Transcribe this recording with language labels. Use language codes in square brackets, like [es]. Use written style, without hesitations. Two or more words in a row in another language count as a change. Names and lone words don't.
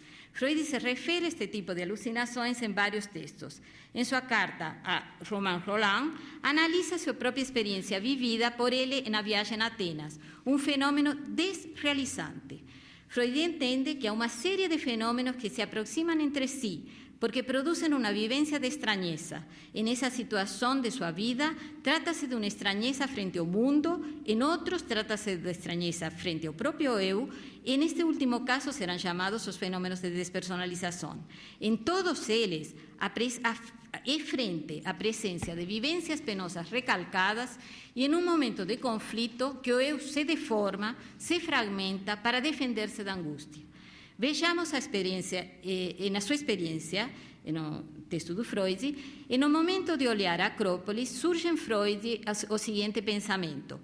[pt] Freud se refere a este tipo de alucinações em vários textos. Em sua carta a Romain Rolland, analisa sua própria experiência vivida por ele na viagem a Atenas, fenômeno desrealizante. Freud entende que há uma série de fenômenos que se aproximam entre si, porque [es] producen una vivencia de extrañeza. En esa situación de su vida, trata-se de una extrañeza frente ao mundo, en otros trata-se de extrañeza frente ao propio eu, [pt] e neste último caso [es] serán llamados os fenómenos de despersonalización. [pt] En todos eles, é frente à presença de vivências penosas recalcadas e em momento de conflito que o eu se deforma, se fragmenta para defender-se da angústia. Vejamos a experiência, na sua experiência, no texto do Freud, e no momento de olhar a Acrópolis, surge em Freud o seguinte pensamento.